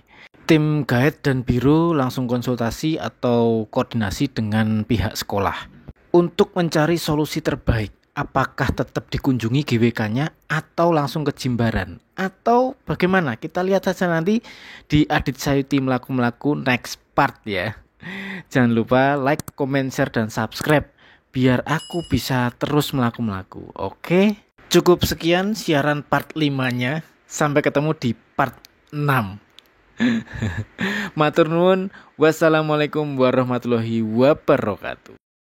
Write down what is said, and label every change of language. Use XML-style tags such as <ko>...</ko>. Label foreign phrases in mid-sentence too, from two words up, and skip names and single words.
<id>Tim guide dan biro langsung konsultasi atau koordinasi dengan pihak sekolah untuk mencari solusi terbaik. Apakah tetap dikunjungi GWK-nya atau langsung ke Jimbaran atau bagaimana? Kita lihat saja nanti di Adit Sayuti Melaku-Melaku</id> <en>next part</en> <id>ya. Jangan lupa</id> <en>like, comment, share,</en> <id>dan subscribe biar aku bisa terus melaku-melaku. Oke? Cukup sekian siaran part 5-nya. Sampai ketemu di part 6.</id> <jv>Matur nuwun.</jv> <ar>والسلام عليكم ورحمة الله وبركاته.</ar>